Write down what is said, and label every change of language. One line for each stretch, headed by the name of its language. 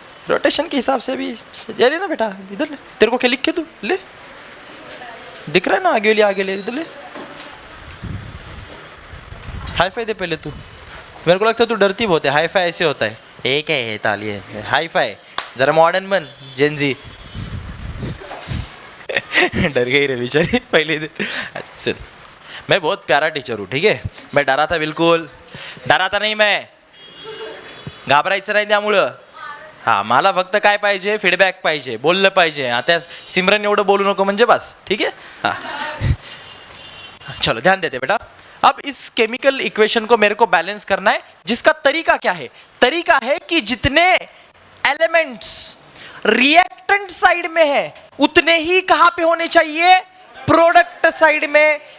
Hindi: Rotation के हिसाब से भी ये ले ना बेटा, इधर ले, तेरे को क्या लिख के तू ले, दिख रहा है ना, आगे ले इधर ले, हाई फाई दे पहले तू, मेरे को लगता है तू डरती बहुत है, हाई फाई ऐसे होता है, एक है ताली हाई फाई, जरा मॉडर्न बन जेनजी। डर गई रे बेचारी पहले दिन। अच्छा सुन, मैं बहुत प्यारा टीचर हूँ, ठीक है, मैं डरा था, बिलकुल डराता नाही, मैं
Marathi: घाबरायचं नाही त्यामुळं। हा, मला फक्त काय पाहिजे, फीडबॅक पाहिजे, बोललं पाहिजे, आता सिमरन एवढं बोलू नको म्हणजे बस,
Hindi: ठीक है। हाँ चलो ध्यान देते बेटा, अब इस केमिकल इक्वेशन को मेरे को बैलेंस करना है, जिसका तरीका क्या है, तरीका है कि जितने एलिमेंट्स रिएक्टेंट साइड में है उतने ही कहां पे होने चाहिए, प्रोडक्ट साइड में।